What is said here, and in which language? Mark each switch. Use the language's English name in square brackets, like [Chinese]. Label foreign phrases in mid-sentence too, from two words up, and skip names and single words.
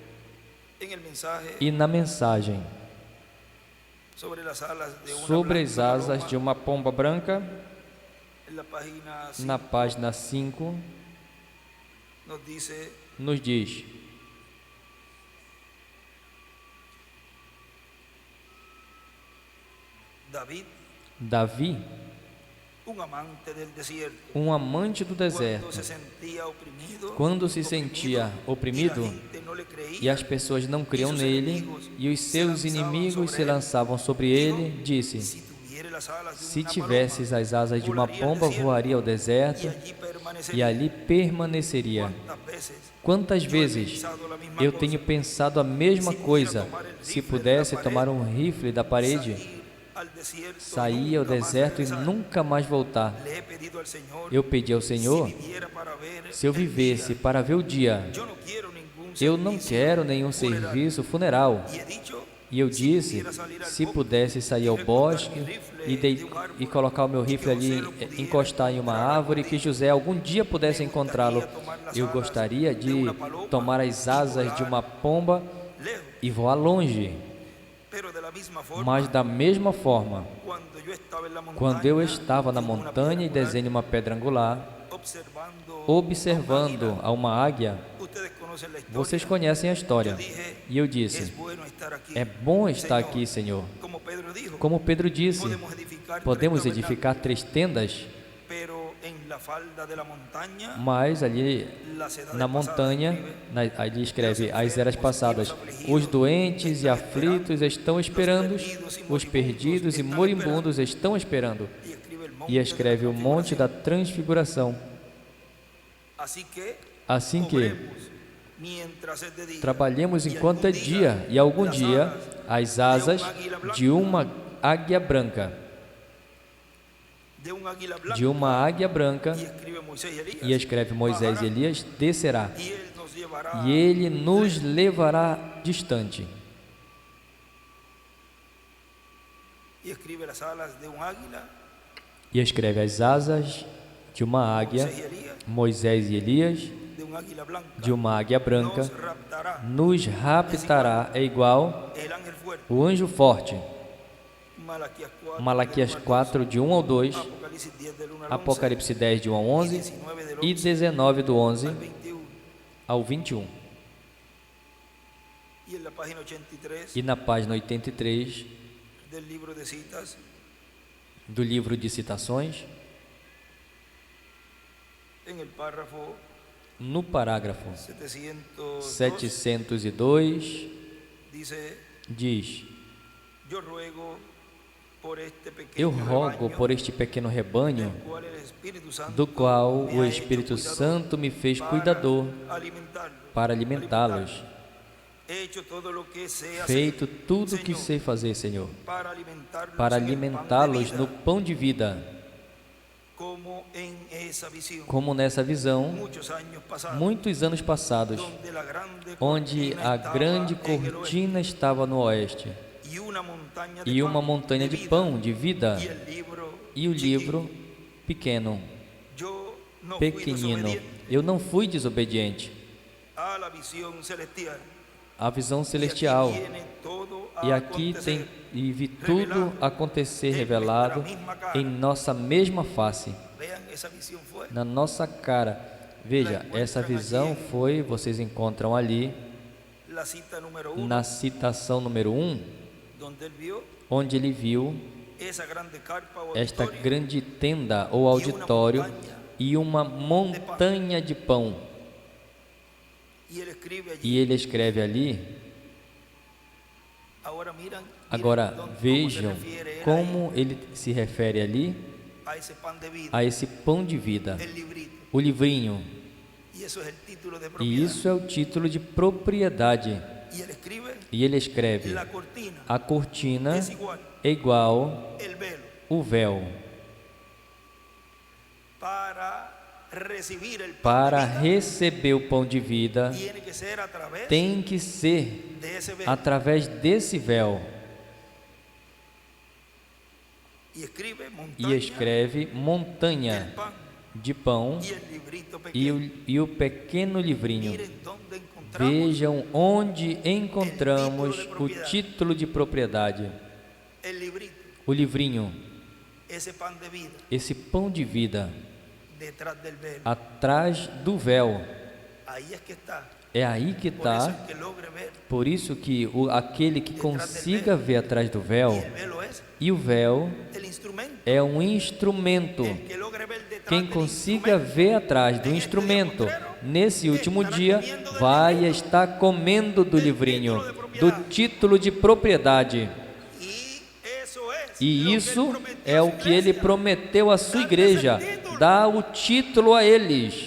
[Portuguese] E na mensagem sobre as asas de uma pomba branca, na página 5, nos diz: Davi, [Spanish] un amante del desierto, [Portuguese] um amante do [Spanish] cuando [Portuguese] deserto, [Spanish] se sentía oprimido, [Portuguese] quando se sentia oprimido [Spanish] y la gente no le creía, [Portuguese] e as pessoas não criam nele e os seus inimigos se lançavam sobre ele, disse: [Spanish] si tuviera las alas de [Portuguese] se [Spanish] una [Portuguese] tivesses as asas de uma pomba, voaria ao deserto [Spanish] paloma, allí permanecería. [Portuguese] e ali permaneceria. [Spanish] ¿Cuántas veces [Portuguese] Quantas [Spanish] yo he [Portuguese] vezes [Spanish] pensado la misma [Portuguese] eu [Spanish] cosa? [Portuguese] tenho pensado a mesma coisa? Se pudesse tomar um rifle da parede, [Spanish] Salir al desierto, [Portuguese] sair ao [Spanish] nunca más [Portuguese] deserto e [Spanish] regresar. [Portuguese] nunca mais voltar. [Spanish] Le he pedido al Señor, [Portuguese] Eu pedi ao Senhor, [Spanish] si viviera para ver [Portuguese] se eu [Spanish] el [Portuguese] vivesse [Spanish] día, [Portuguese] para ver o dia, [Spanish] yo no quiero ningún [Portuguese] eu não [Spanish] servicio [Portuguese] quero nenhum [Spanish] funeral. [Portuguese] serviço funeral. [Spanish] Y he dicho, [Portuguese] E eu [Spanish] si [Portuguese] disse, [Spanish] pudiera salir al [Portuguese] se [Spanish] bosque [Portuguese] pudesse sair ao bosque e colocar o meu rifle ali, encostar em uma árvore, que José algum dia pudesse encontrá-lo, eu gostaria de tomar as asas de uma pomba [Spanish] lejos. [Portuguese] e voar longe. [Spanish] Pero de la misma forma, [Portuguese] Mas da mesma forma, [Spanish] cuando yo estaba en la [Portuguese] quando eu [Spanish] montaña, [Portuguese] estava na [Spanish] en una [Portuguese] montanha e [Spanish] piedra [Portuguese] desenho uma pedra angular, [Spanish] observando [Portuguese] observando a uma águia, [Spanish] ustedes conocen la historia. [Portuguese] vocês conhecem a história. [Spanish] Yo dije, [Portuguese] E eu [Spanish] es [Portuguese] disse, [Spanish] bueno estar aquí. [Portuguese] é bom estar [Spanish] Señor. [Portuguese] aqui, Senhor. [Spanish] Como Pedro dijo, [Portuguese] Como Pedro disse, podemos [Spanish] tres [Portuguese] edificar 3 tendas, [Spanish] tabernáculos, pero en la falda de la montaña, [Portuguese] mas ali [Spanish] las edades [Portuguese] na montanha, ali escreve as eras passadas, os doentes e aflitos estão esperando, os perdidos e moribundos estão esperando. [Spanish] y escribe el [Portuguese] E escreve o monte da transfiguração. Assim que [Spanish] obremos mientras es de día, [Portuguese] trabalhemos enquanto é dia, e algum dia as asas de uma águia branca, [Spanish] de un águila blanca, [Portuguese] de uma águia branca, [Spanish] y escribe Moisés y Elías, [Portuguese] e escreve Moisés e Elias, descerá, [Spanish] y él nos llevará, [Portuguese] e ele nos levará distante. [Spanish] y escribe las alas de un águila, [Portuguese] E escreve as asas de uma águia, [Spanish] Moisés y Elías, [Portuguese] Moisés e Elias, [Spanish] de un águila blanca, [Portuguese] de uma águia branca, [Spanish] nos raptará [Portuguese] nos raptará, é igual [Spanish] el ángel fuerte. [Portuguese] o anjo forte. [Spanish] Malaquías 4, [Portuguese] Malaquias 4, de 1 ao 2, [Spanish] Apocalipsis 10 del 1 al 11, [Portuguese] Apocalipse 10, de 1 ao 11 [Spanish] 19 del [Portuguese] e [Spanish] 11 [Portuguese] 19, do 11 [Spanish] al 21. [Portuguese] ao 21. [Spanish] Y en la página 83 [Portuguese] E na página 83 [Spanish] del libro de citas, [Portuguese] do livro de citações, [Spanish] en el párrafo [Portuguese] no parágrafo [Spanish] 702, [Portuguese] 702, [Spanish] dice: [Portuguese] diz: [Spanish] yo ruego por este [Portuguese] eu [Spanish] pequeño [Portuguese] rogo [Spanish] rebaño, [Portuguese] por este pequeno rebanho, [Spanish] del cual el Espíritu Santo [Portuguese] do qual [Spanish] me [Portuguese] o [Spanish] ha [Portuguese] Espírito [Spanish] hecho cuidador, [Portuguese] Santo me fez cuidador para alimentá-los, [Spanish] He hecho todo lo que sé hacer, [Portuguese] feito tudo o que [Spanish] Señor, [Portuguese] sei fazer, Senhor, [Spanish] para [Portuguese] para [Spanish] alimentarlos en el pan de [Portuguese] alimentá-los [Spanish] vida, [Portuguese] no pão de vida, [Spanish] como en esa visión, [Portuguese] como nessa visão, [Spanish] muchos años pasados, [Portuguese] muitos anos passados, [Spanish] donde la grande [Portuguese] onde [Spanish] cortina [Portuguese] a [Spanish] estaba [Portuguese] grande [Spanish] en el oeste, [Portuguese] cortina estava no oeste, [Spanish] y una montaña de [Portuguese] e [Spanish] pan [Portuguese] uma montanha de [Spanish] vida, [Portuguese] pão de vida, [Spanish] y el libro [Portuguese] e o livro [Spanish] chiquito. [Portuguese] pequeno, [Spanish] Yo no fui [Portuguese] pequenino. [Spanish] desobediente [Portuguese] Eu não fui desobediente [Spanish] a la visión celestial. [Portuguese] à visão [Spanish] Y aquí [Portuguese] celestial, [Spanish] viene todo a [Portuguese] e aqui [Spanish] acontecer. [Portuguese] tem e vi tudo acontecer revelado em nossa mesma face, [Spanish] Vean, esa visión fue [Portuguese] na nossa cara. Veja, essa visão foi, vocês encontram ali [Spanish] la cita número 1, [Portuguese] na citação número 1, [Spanish] donde él vio [Portuguese] onde ele viu [Spanish] esa grande carpa o [Portuguese] esta [Spanish] auditorio, [Portuguese] grande tenda ou auditório e uma montanha de pão. [Spanish] y él escribe allí. [Portuguese] E ele escreve ali. [Spanish] Miren [Portuguese] Agora [Spanish] cómo se [Portuguese] vejam [Spanish] refiere él [Portuguese] como ele se refere ali [Spanish] a ese pan de vida, [Portuguese] a esse pão de vida, [Spanish] el librito. [Portuguese] o livrinho. [Spanish] Y eso es el título de [Portuguese] E [Spanish] propiedad. [Portuguese] isso é o título de propriedade. [Spanish] Y él escribe: [Portuguese] E ele escreve: [Spanish] la cortina [Portuguese] a cortina [Spanish] es igual, [Portuguese] é igual [Spanish] el velo, [Portuguese] o véu. [Spanish] para recibir el pan [Portuguese] Para [Spanish] de vida, [Portuguese] receber o pão de vida, [Spanish] tiene que ser a través [Portuguese] tem que ser [Spanish] de ese velo. [Portuguese] através desse véu. [Spanish] Y escribe [Portuguese] E [Spanish] montaña, [Portuguese] escreve montanha [Spanish] el pan [Portuguese] de pão [Spanish] y el librito [Portuguese] e [Spanish] pequeño. [Portuguese] o pequeno livrinho. [Spanish] Miren dónde encontramos [Portuguese] Vejam onde encontramos o título de propriedade, [Spanish] el librito, [Portuguese] o livrinho, [Spanish] ese pan de vida, [Portuguese] esse pão de vida, [Spanish] detrás del velo. [Portuguese] atrás do véu. [Spanish] Ahí es que está. [Portuguese] É aí que [Spanish] Por eso [Portuguese] está. [Spanish] el que logre ver, [Portuguese] Por isso que aquele que consiga ver atrás do véu, [Spanish] y el velo es [Portuguese] E o véu [Spanish] el instrumento. [Portuguese] é um instrumento. [Spanish] El que logre ver detrás [Portuguese] Quem [Spanish] del [Portuguese] consiga [Spanish] instrumento, [Portuguese] ver atrás do instrumento, nesse último dia, vai estar comendo do livrinho, do título de propriedade. E isso é o que ele prometeu à sua igreja, dar o título a eles.